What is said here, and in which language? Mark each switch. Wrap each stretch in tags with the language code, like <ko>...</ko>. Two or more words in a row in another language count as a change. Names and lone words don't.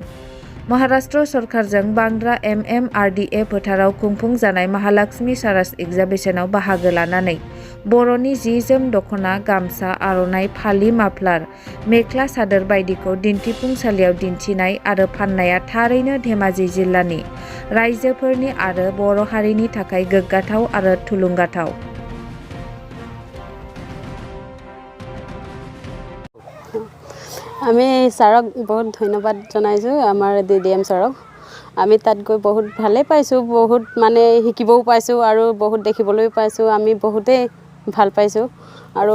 <brx>महाराष्ट्र सरकारजों बांद्रा MMRDA फोथाराव खुंफुंजानाय महालक्ष्मी सारास एक्जिबिशनाव बाहागो लानानै बर'नि जि-जोम दख'ना, गामसा, आर'नाइ, फालि, माफ्लार, मेख्ला सादोर बायदिखौ दिन्थिफुंसालियाव दिन्थिनाय आरो फाननाया थारैनो धेमाजि जिल्लानि रायजोफोरनि आरो बर' हारिनि थाखाय गोग्गाथाव आरो थुलुंगाथाव।</brx> <as>আমি ছাৰক বহুত ধন্যবাদ জনাইছোঁ, আমাৰ DDM ছাৰক। আমি তাত গৈ বহুত ভালেই পাইছোঁ, বহুত মানে শিকিবও পাইছোঁ আৰু বহুত দেখিবলৈও পাইছোঁ। আমি বহুতেই ভাল পাইছোঁ। আৰু</as>